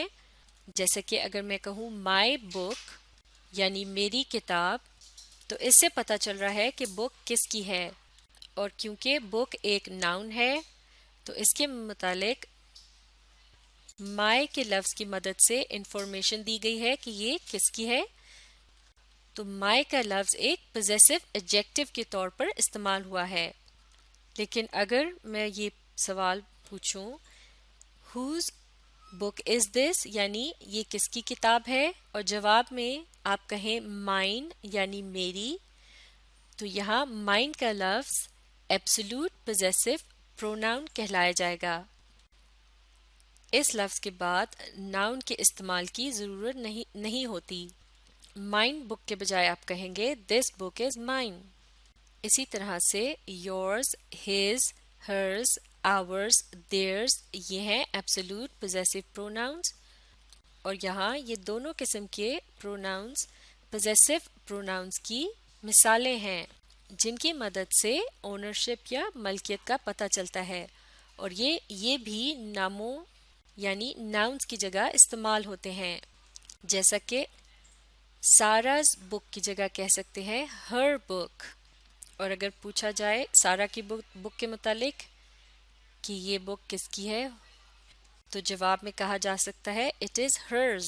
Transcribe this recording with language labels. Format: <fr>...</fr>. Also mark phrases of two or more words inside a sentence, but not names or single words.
<ur>جیسے کہ اگر میں کہوں</ur> <en>my book</en> <ur>یعنی میری کتاب، تو اس سے پتہ چل رہا ہے کہ بک کس کی ہے، اور کیونکہ بک ایک ناؤن ہے تو اس کے متعلق مائی کے لفظ کی مدد سے انفارمیشن دی گئی ہے کہ یہ کس کی ہے. تو مائی کا لفظ ایک</ur> <en>possessive adjective</en> <ur>کے طور پر استعمال ہوا ہے. لیکن اگر میں یہ سوال پوچھوں</ur> <en>whose book is this</en> <ur>یعنی یہ کس کی کتاب ہے، اور جواب میں آپ کہیں mine یعنی میری، تو یہاں mine کا لفظ</ur> <en>absolute possessive pronoun</en> <ur>کہلایا جائے گا. اس لفظ کے بعد ناؤن کے استعمال کی ضرورت نہیں ہوتی.</ur> <en>mine book</en> <ur>کے بجائے آپ کہیں گے</ur> <en>this book is mine.</en> <ur>اسی طرح سے</ur> <en>yours, his, hers, ours, theirs</en> <ur>یہ ہیں</ur> <en>absolute possessive pronouns،</en> <ur>اور یہاں یہ دونوں قسم کے</ur> <en>pronouns possessive pronouns</en> <ur>کی مثالیں ہیں جن کی مدد سے اونرشپ یا ملکیت کا پتہ چلتا ہے، اور یہ بھی ناموں یعنی ناؤنس کی جگہ استعمال ہوتے ہیں. جیسا کہ</ur> <en>Sarah's book</en> <ur>کی جگہ کہہ سکتے ہیں</ur> <en>her book,</en> <ur>اور اگر پوچھا جائے سارا کی بک کے متعلق کہ یہ بک کس کی ہے، تو جواب میں کہا جا سکتا ہے</ur> <en>it is hers.</en>